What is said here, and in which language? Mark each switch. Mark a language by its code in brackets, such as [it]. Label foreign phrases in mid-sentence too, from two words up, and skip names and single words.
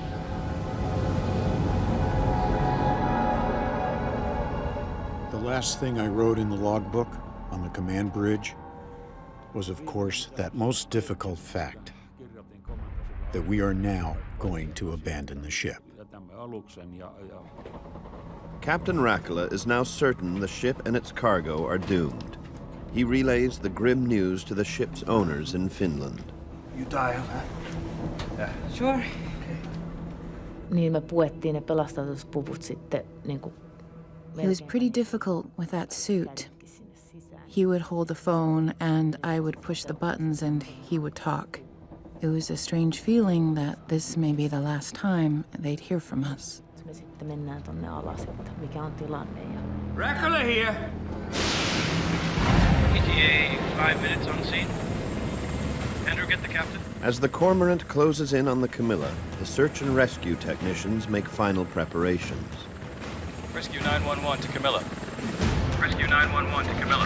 [en] The last thing I wrote in the logbook on the command bridge was, of course, that most difficult fact, that we are now going to abandon the ship. Captain Margala is now certain the ship and its cargo are doomed. He relays the grim news to the ship's owners in Finland. You dial, huh? Yeah. Sure. [fi] Niin me puettiin ne pelastuspuvut sitten niinku. [en] It was pretty difficult with that suit. He would hold the phone and I would push the buttons and he would talk. It was a strange feeling that this may be the last time they'd hear from us. [fi] Me sitten mennään tonne alas, että mikä on tilanne ja... [en] Margala here. ETA, 5 minutes on scene. Andrew, get the captain. As the cormorant closes in on the Camila, the search and rescue technicians make final preparations. Rescue 911 to Camila. Rescue 911 to Camila.